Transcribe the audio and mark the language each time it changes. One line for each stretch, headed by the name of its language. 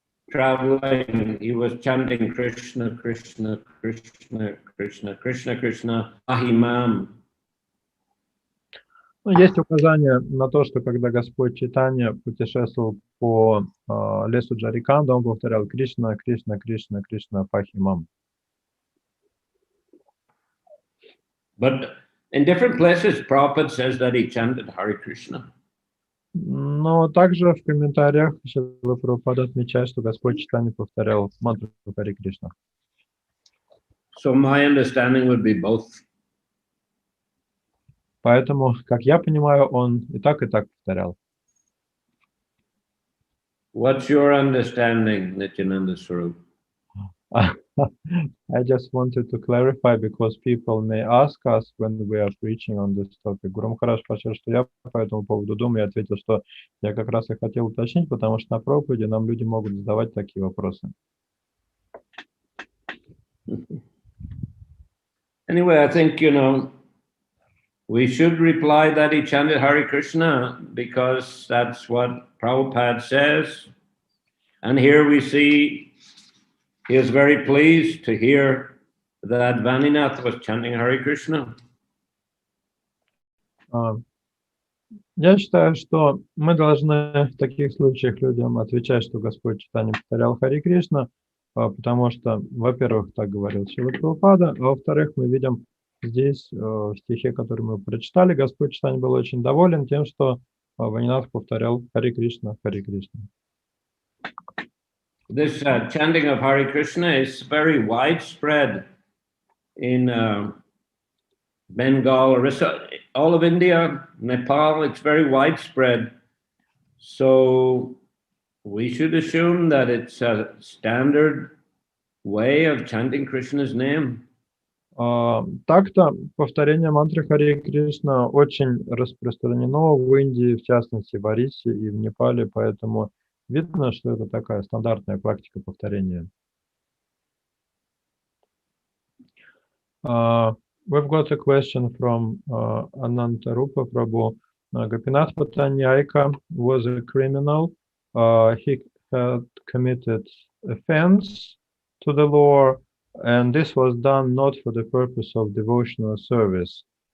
English: traveling, he was chanting Krishna, Krishna, Krishna, Krishna, Krishna, Krishna, Ahimam.
Russian: Есть указание на то, что когда Господь Чайтанья путешествовал по лесу Джариканда, он повторял Кришна, Кришна, Кришна, Кришна, Пахимам.
English: But in different places, Prabhupada says that he chanted Hare Krishna.
Russian: Но также в комментариях Шрила Прабхупада отмечает, что Господь Чайтанья повторял мантру Харе Кришна.
English: So my understanding would be both.
Russian: Поэтому, как я понимаю, он и так повторял.
English: What's your understanding, Nityananda Swarup? I just wanted to clarify because people may ask us when we are preaching on this topic.
Russian: Гуру Махарадж спросил, что я по этому поводу думаю, и ответил, что я как раз и хотел уточнить, потому что на проповеди нам люди могут задавать такие вопросы.
English: Anyway, I think, we should reply that he chanted Hare Krishna because that's what Prabhupada says. And here we see he is very pleased to hear that Vaninath was chanting Hare Krishna.
Russian: Я считаю, что мы должны в таких случаях людям отвечать, что Господь Чайтанья повторял Харе Кришна, потому что, во-первых, так говорил Шрила Прабхупада, а во-вторых, мы видим здесь, в стихе, который мы прочитали, Господь Чайтанья был очень доволен тем, что Ванинат повторял Харе Кришна, Харе Кришна.
English: This chanting of Hare Krishna is very widespread in Bengal, Orissa, all of India, Nepal. It's very widespread. So we should assume that it's a standard way of chanting Krishna's name.
Russian: Так-то повторение мантры Харе Кришна очень распространено в Индии, в частности в Орисе и в Непале, поэтому видно, что это такая стандартная практика повторения.
English: We've got a question from Anantarupa Prabhu. Gopinath Pаттанаяки was a criminal. He had committed offense to the law, and this was done not for the purpose of devotional service.